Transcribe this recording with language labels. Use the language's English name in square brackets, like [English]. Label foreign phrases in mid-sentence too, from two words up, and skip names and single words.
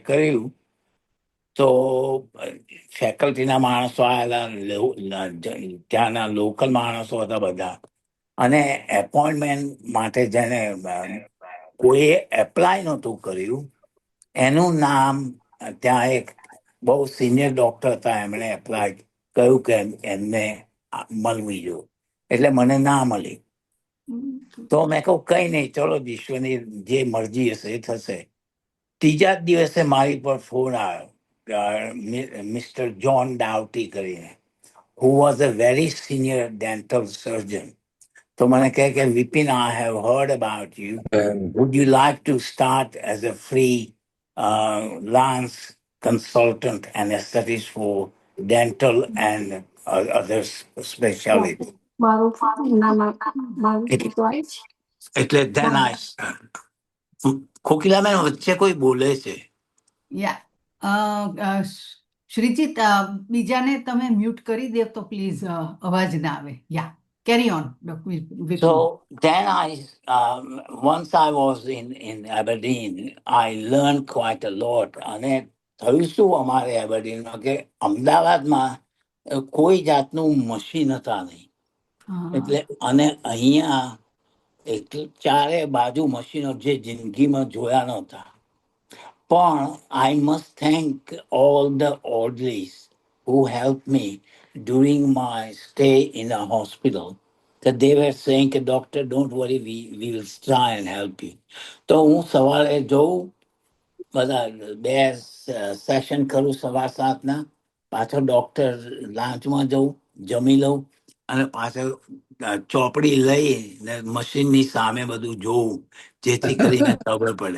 [Gujarati] કર્યું તો ફેકલ્ટીના માણસો આવેલા, ત્યાંના લોકલ માણસો હતા બધા, અને એપોઇન્ટમેન્ટ માટે જેને કોઈએ એપ્લાય નહોતું કર્યું એનું નામ, ત્યાં એક બહુ સિનિયર ડોક્ટર હતા, એમણે એપ્લાય કહ્યું કે એમને મળવી જોઈએ, એટલે મને ના મળી. તો મેં કહું કઈ નહીં, ચલો ઈશ્વરની જે મરજી હશે એ થશે. ત્રીજા જ દિવસે મારી પર ફોન આવ્યો, મિસ્ટર જોન ડાઉટી કરીને, [English] who was a very senior dental surgeon. [Gujarati] તો મને કહે કે વિપિન, [English] I have heard about you. Would you like to start as a free lance consultant anesthetist for dental and other specialties? [Gujarati] એટલે [English] then I [Gujarati] કોકિલાબેન વચ્ચે કોઈ બોલે છે. યા શ્રીજીત, બીજાને તમે મ્યુટ કરી દે તો પ્લીઝ, અવાજ ના આવે. યા, કેરી ઓન. [English] So then once I was in Aberdeen, I learned quite a lot. [Gujarati] અને થયું શું અમારે એબરડીનમાં કે અમદાવાદમાં કોઈ જાતનું મશીન હતા નહીં. એટલે અને અહીંયા એટલે ચારે બાજુ મશીનો જે જિંદગીમાં જોયા નહોતા. [English] પણ I must thank all the orderlies who helped me during my stay in a hospital. That they were saying, doctor, don't worry, we will try and help you. [Gujarati] તો હું સવારે જોઉં, બધા 2 સેશન કરું 7:15, પાછો ડોક્ટર લાંચમાં જઉં, જમી લઉં અને પાછળ ચોપડી લઈને મશીનની સામે બધું જોઉં, જેથી કરીને ખબર પડે.